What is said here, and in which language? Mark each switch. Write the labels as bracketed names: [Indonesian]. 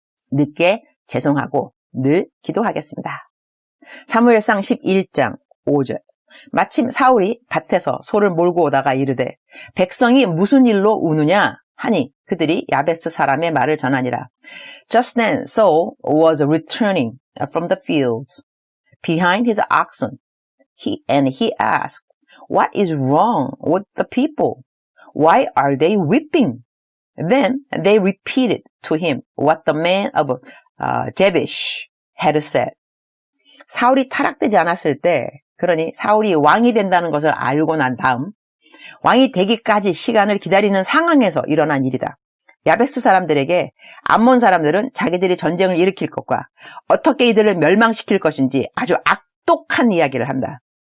[Korean] 늦게 죄송하고 늘 기도하겠습니다. 사무엘상 11장 5절. 마침 사울이 밭에서 소를 몰고 오다가 이르되 백성이 무슨 일로 우느냐 하니 그들이 야베스 사람의 말을 전하니라. [English] Just then Saul was returning from the fields behind his oxen. He asked, What is wrong with the people? Why are they weeping? Then they repeated to him what the man of Jabesh had said. [Korean] 사울이 타락되지 않았을 때, 그러니 사울이 왕이 된다는 것을 알고 난 다음 왕이 되기까지 시간을 기다리는 상황에서 일어난 일이다. 야베스 사람들에게 암몬 사람들은 자기들이 전쟁을 일으킬 것과 어떻게 이들을 멸망시킬 것인지 아주 악독한 이야기를 한다.